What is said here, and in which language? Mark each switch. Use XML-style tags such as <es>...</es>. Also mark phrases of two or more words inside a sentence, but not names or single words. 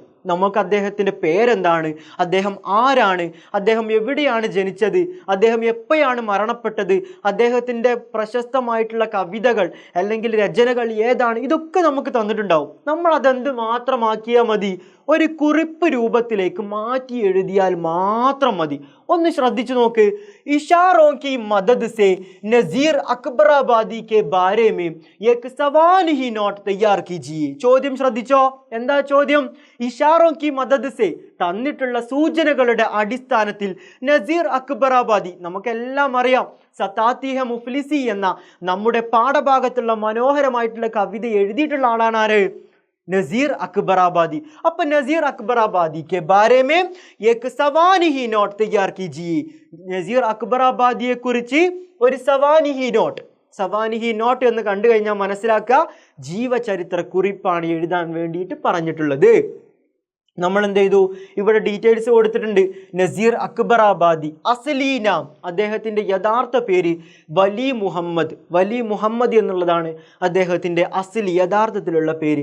<ml>നമുക്ക് അദ്ദേഹത്തിൻ്റെ പേരെന്താണ്, അദ്ദേഹം ആരാണ്, അദ്ദേഹം എവിടെയാണ് ജനിച്ചത്, അദ്ദേഹം എപ്പോഴാണ് മരണപ്പെട്ടത്, അദ്ദേഹത്തിൻ്റെ പ്രശസ്തമായിട്ടുള്ള കവിതകൾ അല്ലെങ്കിൽ രചനകൾ ഏതാണ്, ഇതൊക്കെ നമുക്ക് തന്നിട്ടുണ്ടാവും. നമ്മൾ അതെന്ത് മാത്രമാക്കിയാൽ മതി? ഒരു കുറിപ്പ് രൂപത്തിലേക്ക് മാറ്റി എഴുതിയാൽ മാത്രം മതി. ഒന്ന് ശ്രദ്ധിച്ചു നോക്ക്.</ml> <ur>اشاروں کی مدد سے نظیر اکبرآبادی کے بارے میں ایک سوال ہی نوٹ تیار کیجیے.</ur> <ml>ചോദ്യം ശ്രദ്ധിച്ചോ? എന്താ ചോദ്യം?</ml> <ur>اشاروں کی مدد سے</ur> <ml>തന്നിട്ടുള്ള സൂചനകളുടെ അടിസ്ഥാനത്തിൽ നസീർ അക്ബറാബാദി, നമുക്കെല്ലാം അറിയാം സതാത്തിഹ മുഫ്ലിസി എന്ന നമ്മുടെ പാഠഭാഗത്തുള്ള മനോഹരമായിട്ടുള്ള കവിത എഴുതിയിട്ടുള്ള ആളാണ് ആര്?</ml> <ur>नज़ीर अकबराबादी. اب نظیر اکبرآبادی کے بارے میں ایک سوانحی نوٹ تیار کیجیے.</ur> <ml>नज़ीर अकबराबादिയെ കുറിച്ച് ഒരു സവാനിഹി നോട്ട് എന്ന് കണ്ടു കഴിഞ്ഞാൽ മനസ്സിലാക്കുക ജീവചരിത്ര കുറിപ്പാണ് എഴുതാൻ വേണ്ടിയിട്ട് പറഞ്ഞിട്ടുള്ളത്. നമ്മൾ എന്ത് ചെയ്തു? ഇവിടെ ഡീറ്റെയിൽസ് കൊടുത്തിട്ടുണ്ട്. നസീർ അക്ബറാബാദി</ml> <ur>اصلی نام,</ur> <ml>അദ്ദേഹത്തിൻ്റെ യഥാർത്ഥ പേര് വലി മുഹമ്മദ് എന്നുള്ളതാണ് അദ്ദേഹത്തിൻ്റെ അസ്ലി യഥാർത്ഥത്തിലുള്ള പേര്.</ml>